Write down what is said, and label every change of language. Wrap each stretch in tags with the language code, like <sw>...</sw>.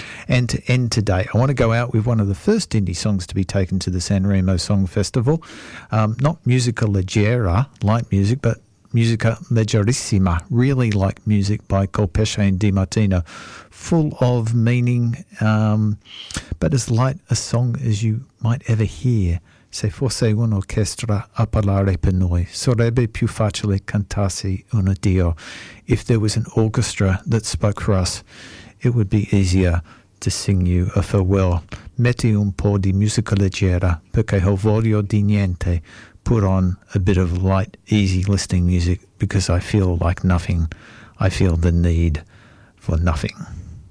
<en>And to end today, I want to go out with one of the first indie songs to be taken to the Sanremo Song Festival. Not musica leggera, light music, but musica leggerissima, really light music by Colpesce and Di Martino, full of meaning, but as light a song as you might ever hear.</en> <it>Se fosse un'orchestra a parlare per noi, sarebbe più facile cantarsi un addio.</it> <en>If there was an orchestra that spoke for us, it would be easier to sing you a farewell.</en> <it>Metti un po' di musica leggera, perché ho voglio di niente.</it> <en>Put on a bit of light, easy listening music, because I feel like nothing. I feel the need for nothing.</en>